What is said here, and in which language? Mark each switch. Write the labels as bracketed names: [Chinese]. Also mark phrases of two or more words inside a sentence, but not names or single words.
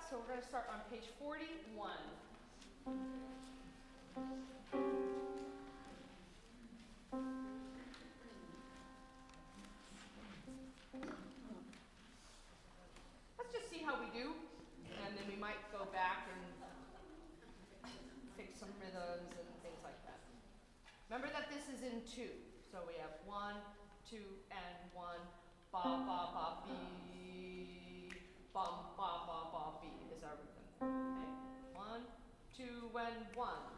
[English] So we're going to start on page 41. Let's just see how we do, and then we might go back and fix some rhythms and things like that. Remember that this is in 2. So we have 1, 2, and 1. Ba, ba, ba, bee. Bum, ba, ba, ba, bee is our rhythm. Okay? 1, 2, and 1.